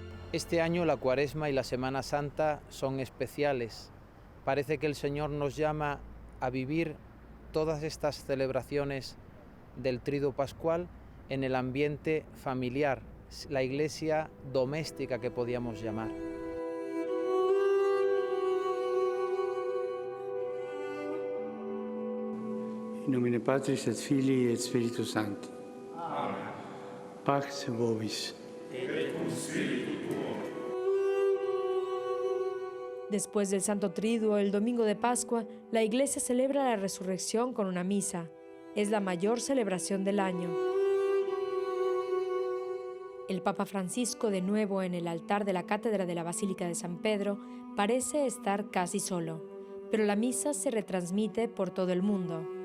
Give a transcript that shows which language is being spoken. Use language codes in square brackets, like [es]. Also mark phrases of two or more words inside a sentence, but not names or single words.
[es] Este año la Cuaresma y la Semana Santa son especiales. Parece que el Señor nos llama a vivir todas estas celebraciones del Triduo Pascual en el ambiente familiar, la iglesia doméstica que podíamos llamar. [la] In nomine Patris et Filii et Spiritus Sancti. Amen. Pax vobis. Et cum spiritu tuo. [es] Después del Santo Triduo, el domingo de Pascua, la Iglesia celebra la resurrección con una misa. Es la mayor celebración del año. El Papa Francisco, de nuevo en el altar de la cátedra de la Basílica de San Pedro, parece estar casi solo, pero la misa se retransmite por todo el mundo.